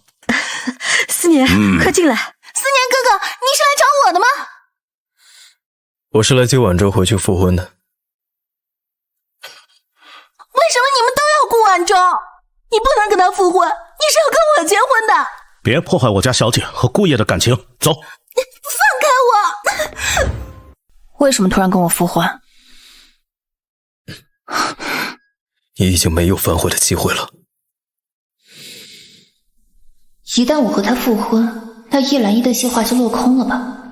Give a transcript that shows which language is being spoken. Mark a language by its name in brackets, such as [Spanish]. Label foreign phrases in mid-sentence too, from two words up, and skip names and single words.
[Chinese] 思年，快進來。思年哥哥，你是来找我的吗？我是来接晚舟回去復婚的。為什麼你們都要顧晚舟？你不能跟他復婚，你是要跟我結婚的。別破壞我家小姐和顧爺的感情，走。放開我！為什麼突然跟我復婚？你已經沒有反悔的機會了。一旦我和他復婚，那葉蘭依的計劃就落空了吧？